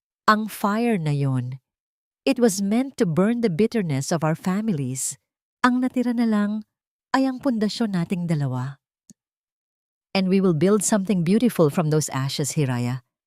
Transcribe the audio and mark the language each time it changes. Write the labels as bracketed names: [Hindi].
[Filipino] Ang fire na yon, [English] it was meant to burn the bitterness of our families. [Filipino] Ang natira na lang ay ang pundasyon nating dalawa. [English] And we will build something beautiful from those ashes, Hiraya.